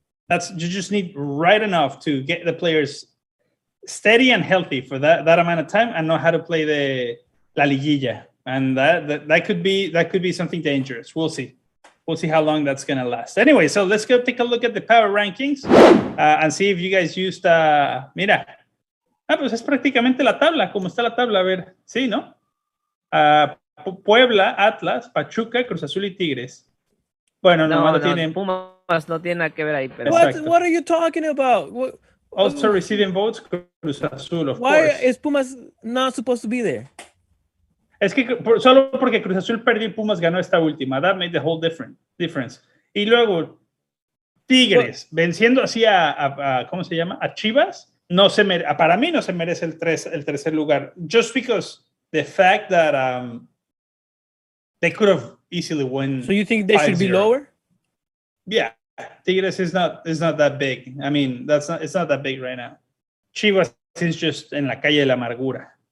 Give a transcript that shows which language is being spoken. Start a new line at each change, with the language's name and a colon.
English: You just need right enough to get the players steady and healthy for that amount of time and know how to play the La Liguilla. And that could be something dangerous. We'll see. We'll see how long that's going to last. Anyway, so let's go take a look at the power rankings and see if you guys used...
Spanish: mira. Pues es prácticamente la tabla. ¿Cómo está la tabla? A ver. Sí, ¿no? Puebla, Atlas, Pachuca, Cruz Azul y Tigres. Bueno, no tienen... Pumas no tiene nada que ver ahí. Pero...
English: What are you talking about? Also receiving votes, Cruz Azul, of course. Why is Pumas not supposed to be there?
Spanish: Es que solo porque Cruz Azul perdió y Pumas ganó esta última.
English: That made the whole difference.
Spanish: Y luego, Tigres, venciendo así a ¿cómo se llama? A Chivas, para mí no se merece el tercer lugar.
English: Just because the fact that they could have easily won. So you think they should be lower? Yeah. Tigres is not that big. I mean, it's not that big right now. Chivas is just
Spanish: en la calle de la amargura.